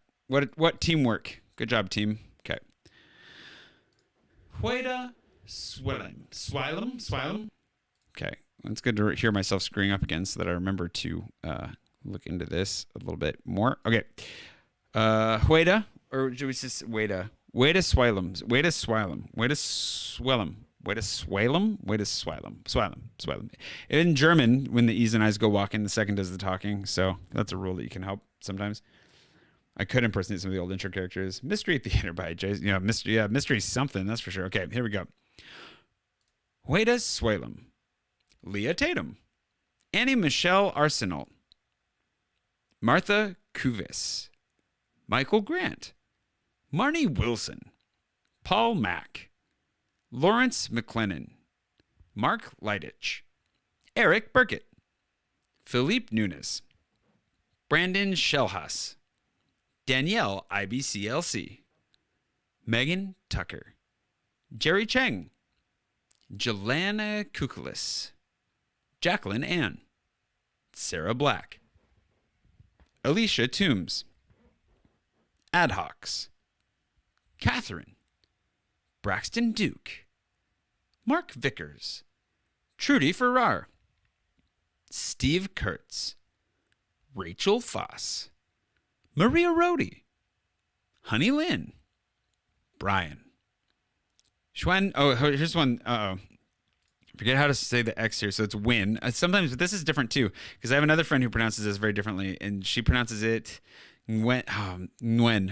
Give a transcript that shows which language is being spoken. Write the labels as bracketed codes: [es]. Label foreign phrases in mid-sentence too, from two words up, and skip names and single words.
[en] What teamwork. Good job, team. Okay. Hueda Swilem. Okay. It's good to hear myself screwing up again so that I remember to look into this a little bit more. Okay. Hueda, or should we just Hueda? Hueda Swilem. Hueda Swilem. Hueda Swilem. Hueda Swilem. Hueda Swilem. Swilem. In German, when the E's and I's go walking, the second does the talking. So that's a rule that you can help sometimes. I could impersonate some of the old intro characters. Mystery Theater by Jay. Mystery something, that's for sure. Okay, here we go. Hueda Swilem. Leah Tatum, Annie Michelle Arsenal, Martha Kuvis, Michael Grant, Marnie Wilson, Paul Mack, Lawrence McLennan, Mark Leidich, Eric Burkett, Philippe Nunes, Brandon Shellhas, Danielle IBCLC, Megan Tucker, Jerry Cheng, Jelana Kukulis, Jacqueline Ann, Sarah Black, Alicia Toombs, Adhocs, Catherine, Braxton Duke, Mark Vickers, Trudy Farrar, Steve Kurtz, Rachel Foss, Maria Rohde, Honey Lynn, Brian, Schwen. Oh, here's one. Forget how to say the X here, so it's Win. Sometimes this is different too, because I have another friend who pronounces this very differently, and she pronounces it Nguyen. Nguyen.